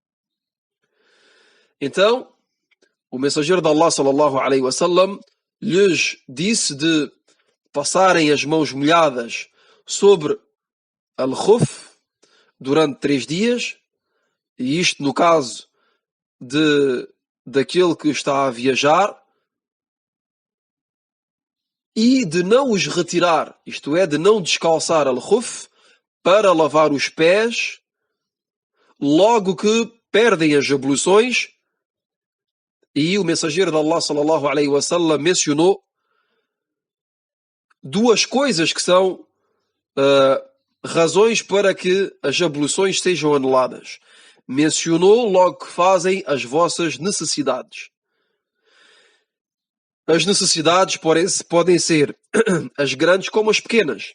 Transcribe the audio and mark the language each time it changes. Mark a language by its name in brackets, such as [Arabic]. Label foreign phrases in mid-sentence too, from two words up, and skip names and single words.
[Portuguese] Então, o mensageiro de Allah [Arabic] صلى الله عليه وسلم [Portuguese] lhes disse de passarem as mãos molhadas sobre al-khuf durante 3 dias, e isto no caso daquele que está a viajar, e de não os retirar, isto é, de não descalçar al-khuf para lavar os pés logo que perdem as abluções. E o mensageiro de Allah [Arabic] صلى الله عليه وسلم [Portuguese] mencionou 2 coisas que são razões para que as abluções sejam anuladas. mencionou logo que fazem as vossas necessidades. As necessidades podem ser as grandes como as pequenas.